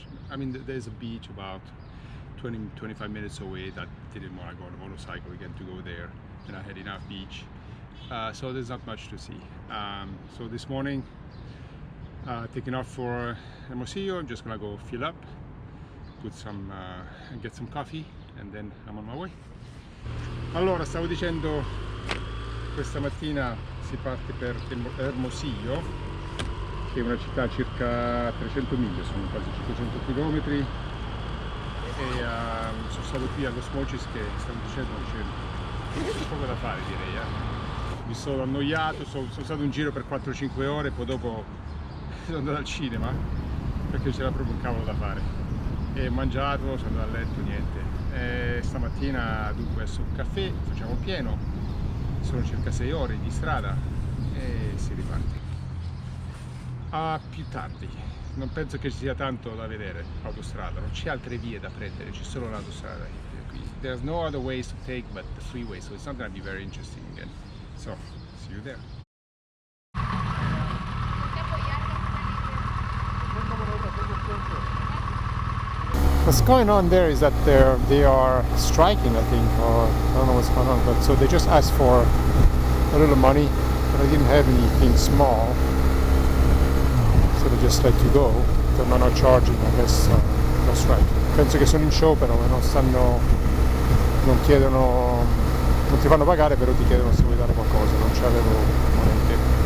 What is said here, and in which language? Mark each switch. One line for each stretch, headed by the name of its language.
English: I mean, there's a beach about 20-25 minutes away that didn't want to go on a motorcycle again to go there, and I had enough beach. So there's not much to see. So this morning, taking off for Hermosillo, I'm just gonna go fill up, put some, get some coffee, and then I'm on my way.
Italian: Allora, stavo dicendo, questa mattina si parte per Hermosillo, che è una città a circa 300 miglia, sono quasi 500 km, e sono stato qui a Los Mochis, che stavo dicendo c'è poco da fare, direi. Mi sono annoiato, sono stato in giro per 4-5 ore, poi dopo sono andato al cinema perché c'era proprio un cavolo da fare, e mangiato, sono andato a letto, niente. E stamattina dunque adesso un caffè, facciamo pieno, sono circa 6 ore di strada e si riparte. A più tardi, non penso che ci sia tanto da vedere, autostrada, non c'è altre vie da prendere, c'è solo l'autostrada qui.
English: There's no other ways to take but the freeway, so it's not going to be very interesting again. So, see you there. What's going on there is that they are striking, I think, or I don't know what's going on, but so they just asked for a little money, but I didn't have anything small, so they just let you go. They're not charging, I guess, no strike.
Italian: Penso che sono in sciopero e non chiedono, non ti fanno pagare, però ti chiedono se vuoi dare qualcosa, non c'avevo monete.